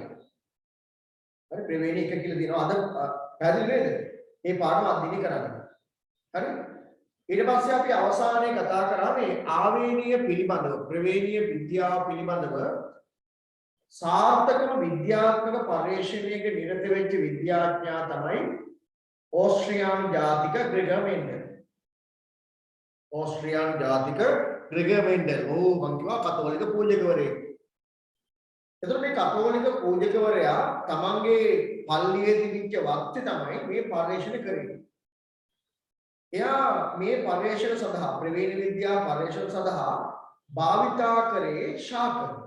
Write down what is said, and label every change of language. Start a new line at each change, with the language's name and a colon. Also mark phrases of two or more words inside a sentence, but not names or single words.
Sinhala: හරි ප්‍රවේණී 1 කියලා දිනවා අද පැහැදිලි නේද? මේ පාඩම අධ්‍යයනය කරන්න. හරි? ඊට පස්සේ අපි අවසානයේ කතා කරා මේ ආවේනීය පිළිබඳව ප්‍රවේණීය විද්‍යාව පිළිබඳව සාර්ථකම විද්‍යාත්මක පර්යේෂණයක නිරත වෙච්ච විද්‍යාඥයා තමයි ඔස්ට්‍රියාන් ජාතික ග්‍රෙගර් මෙන්ඩල් ඔස්ට්‍රියාන් ජාතික ග්‍රෙගර් මෙන්ඩල් ඕ මං කිව්වා කතෝලික පූජකවරයෙක්. එතකොට මේ කතෝලික පූජකවරයා තමන්ගේ පල්ලියේ තිබිච්ච වක්ති තමයි මේ පර්යේෂණ කරේ. එයා මේ පර්යේෂණ සඳහා ප්‍රවේණී විද්‍යාව පර්යේෂණ සඳහා භාවිතා කරේ ශාක.